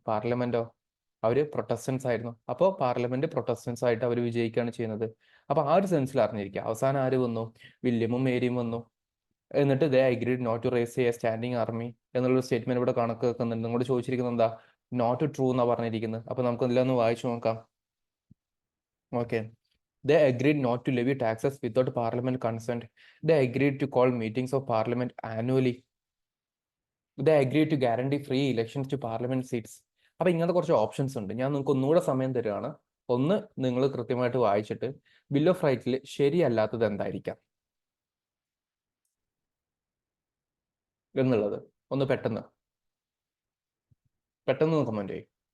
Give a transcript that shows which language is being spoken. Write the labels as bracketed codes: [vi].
[ml] പാർലമെന്റോ അവര് പ്രൊട്ടസ്റ്റൻസ് ആയിരുന്നു. അപ്പോൾ പാർലമെന്റ് പ്രൊട്ടസ്റ്റൻസ് ആയിട്ട് അവർ വിജയിക്കുകയാണ് ചെയ്യുന്നത്. അപ്പൊ ആ ഒരു സെൻസിൽ അറിഞ്ഞിരിക്കുക. അവസാനം ആര് വന്നു? വില്യമും മേരിയും വന്നു. എന്നിട്ട് [en] they agreed not to raise a standing army [ml] എന്നുള്ളൊരു സ്റ്റേറ്റ്മെന്റ് ഇവിടെ കണക്ക് വെക്കുന്നുണ്ട്. നിങ്ങളോട് ചോദിച്ചിരിക്കുന്നത് എന്താ? നോട്ട് ട്രൂ എന്നാ പറഞ്ഞിരിക്കുന്നത്. അപ്പൊ നമുക്ക് എല്ലാം ഒന്ന് വായിച്ചു നോക്കാം. [en] Okay, they agreed not to levy taxes without parliament consent. They agreed to call meetings of parliament annually. They agreed to guarantee free elections to parliament seats. [ml] അപ്പൊ ഇങ്ങനത്തെ കുറച്ച് ഓപ്ഷൻസ് ഉണ്ട്. ഞാൻ നിങ്ങൾക്ക് ഒന്നുകൂടെ സമയം തരികയാണ്. ഒന്ന്, നിങ്ങൾ കൃത്യമായിട്ട് വായിച്ചിട്ട് ബിൽ ഓഫ് റൈറ്റ്സിൽ ശരിയല്ലാത്തത് എന്തായിരിക്കാം എന്നുള്ളത് ഒന്ന് പെട്ടെന്ന് കമന്റ് ചെയ്യും.